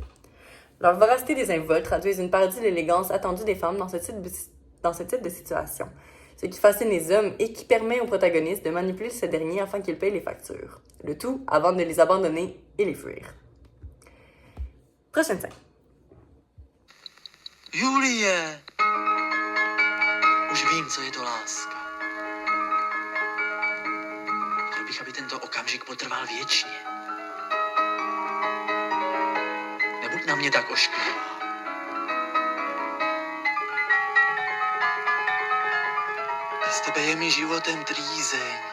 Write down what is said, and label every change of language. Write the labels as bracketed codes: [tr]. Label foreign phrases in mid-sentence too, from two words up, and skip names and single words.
[fr] Leur voracité désinvolte traduisent une parodie de l'élégance attendue des femmes dans ce type de situation, ce qui fascine les hommes et qui permet aux protagonistes de manipuler ces derniers afin qu'ils payent les factures. Le tout avant de les abandonner et les fuir. Prochaine scène. [cs] Julie! Už vím, co je to láska. Chtěl bych, aby tento okamžik potrval věčně. Nebuď na mě tak ošklivá. Z tebe je mi životem trýzeň.